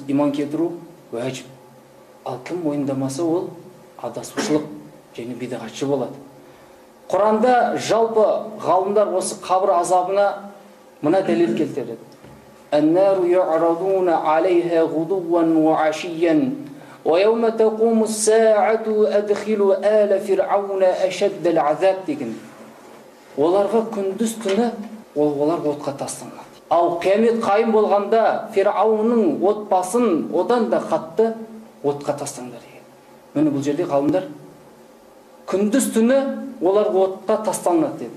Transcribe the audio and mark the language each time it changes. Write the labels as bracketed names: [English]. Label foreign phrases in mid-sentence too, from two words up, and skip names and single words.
[Kazakh] Иман келтіру уәжіп. Ал кім мойындамаса, ол адасушылық және бидағатшы болады. Құранда жалпы ғалымдар осы қабір азабына мына дәлел келтіреді: [Arabic] «النار يعرضون عليها غدوا وعشيا ويوم تقوم الساعة أدخلوا آل فرعون أشد العذاب» деген. [Kazakh] Оларға күндіз түні олар отқа тасталады. Ал қиямет қайым болғанда Фирауынның отбасын одан да қатты отқа тастаңдар деген. Міне бұл жерде ғалымдар күндіз түні олар отқа тасталынады деді.